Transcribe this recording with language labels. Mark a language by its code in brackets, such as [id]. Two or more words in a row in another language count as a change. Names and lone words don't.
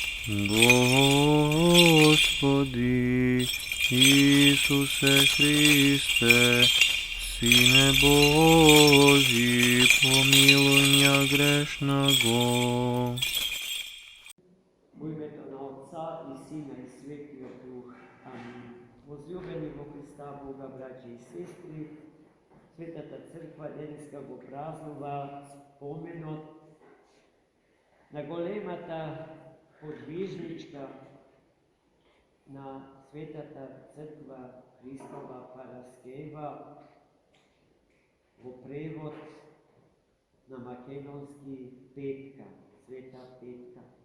[ru] Господи Ісусе Христе, Сине Божий, помилуй меня грешного. [mk] У име на Отца и Сина и Светио Дух. Amin. Возлюбени во Христа Бога, браќа и сестри, Светата Црква денеска го празнува споменот на големата подвижничка на Светата Црква Христова Параскева, во превод на македонски Петка, Света Петка,